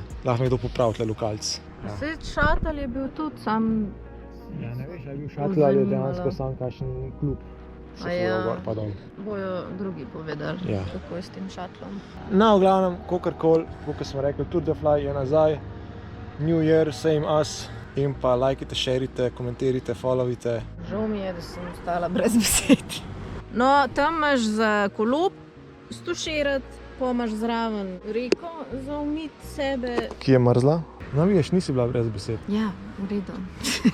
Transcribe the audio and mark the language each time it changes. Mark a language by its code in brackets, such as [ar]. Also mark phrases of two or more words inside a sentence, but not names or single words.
[sl] Lahko mi kdo popravi tle lokalc. Ja. Vse šatel je bil tudi sam. Ja, ne veš, ali je bil šatel ali je dejansko sam kakšen klub. A ja. Gor pa dol. Bojo drugi povedali, Ja. kako je s tem šatlom. No, v glavnem, kakorkoli, kot smo rekli, Tour de Fly je nazaj. [en] New Year, same us. [sl] In pa lajkite, šerite, komentirajte, followite. Žal mi je, da sem ostala brez besed. No, tam imaš za kolo stuširati, pa imaš zraven reko za umiti sebe. Ki je mrzla? No, vidiš, nisi bila brez besed.